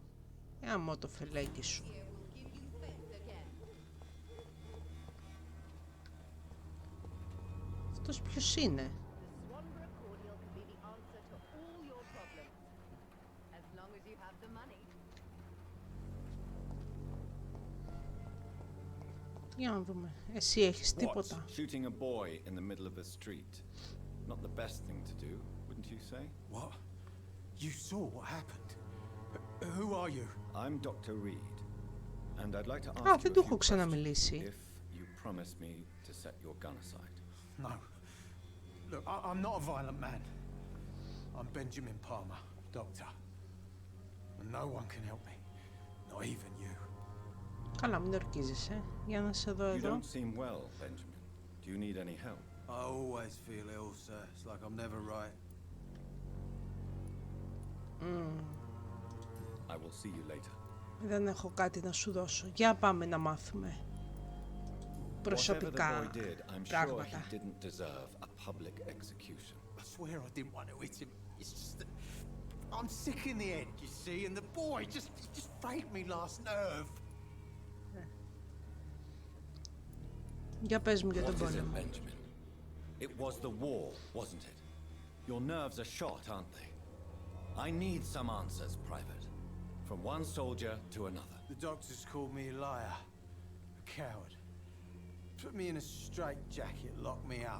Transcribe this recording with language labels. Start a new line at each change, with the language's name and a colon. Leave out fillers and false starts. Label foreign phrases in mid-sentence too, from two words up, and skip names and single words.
Greek: Άμα το φελέγγι σου. Αυτός ποιος είναι? Για να δούμε. Εσύ έχεις τίποτα?
English: Shooting a boy in the middle of the street. Not the best thing to do, wouldn't you say? What? You saw what happened. Who are you? I'm Dr. Reed, and I'd like to ask
Greek: Α,
English: you
Greek: δεν
English: a
Greek: του
English: few
Greek: έχω ξαναμιλήσει.
English: questions if you promise me to set your gun aside. No. Look, I'm not a violent man. I'm Benjamin Palmer, doctor. And no one can help me. Not even you.
Greek: Καλά, μην ορκίζεσαι. Για να σε δω
English: You
Greek: εδώ.
English: don't seem well, Benjamin. Do you need any help? I always feel ill, sir. It's like I'm never right. I will see you later.
Greek: Δεν έχω κάτι να σου δώσω. Για πάμε να μάθουμε προσωπικά πράγματα.
English: He didn't deserve a public execution. I swear I didn't want to hit him. It's just that I'm sick in the head, you see, and the boy just faked me last nerve.
Greek: Για πες μου για τον
English: What is it,
Greek: πόλεμο.
English: Benjamin? It was the war, wasn't it? Your nerves are shot, aren't they? I need some answers, Private. From one soldier to another. The doctors called me a liar, a coward. Put me in a straitjacket, locked me up.